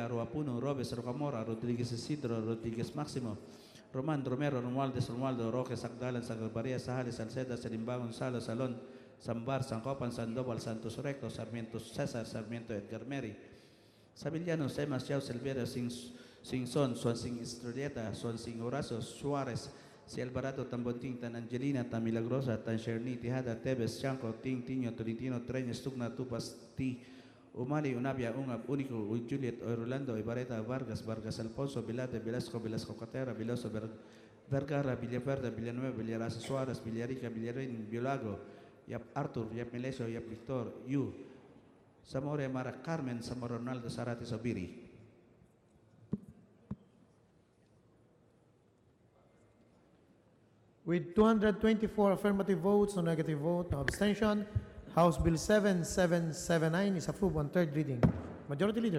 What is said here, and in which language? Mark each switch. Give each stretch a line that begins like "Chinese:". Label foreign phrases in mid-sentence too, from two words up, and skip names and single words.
English: Roapuno, Robes, Rocamora, Rodriguez Isidro, Rodriguez Máximo, Román, Romero, Romualdez, Romualdo, Roque, Sagdalan, Sagbaria, Sahales, Salceda, Salimbangon, Salo, Salón, Sambar, Sancopan, Sandoval, Santos Recto, Sarmiento Cesar, Sarmiento Edgar Meri, Sabillano, Semas, Yao, Silvera, Singson, Swansing Estrelleta, Swansing Horacio, Suarez, Si Alvarado, Tambonting, Tan Angelina, Tan Milagrosa, Tan Sherni, Tijada, Tebes, Chanco, Ting, Tiño, Tolentino, Treñas, Tugna, Tupas, Ti, Umali, Unabia, Ungab, Único, Juliet, Orlando, Ibareta, Vargas, Vargas Alfonso, Vilate, Velasco, Velasco Catera, Veloso, Vergara, Villaverde, Villanueva, Villarasa Suárez, Villarica, Villarin, Biolago, Yap Arthur, Yap Melesio, Yap Victor, Yu, Zamora, Mara Carmen, Zamora Ronaldo, Sarati, Sobiri. With 224 affirmative votes, no negative vote, no abstention, House Bill 7779 is approved on third reading. Majority Leader.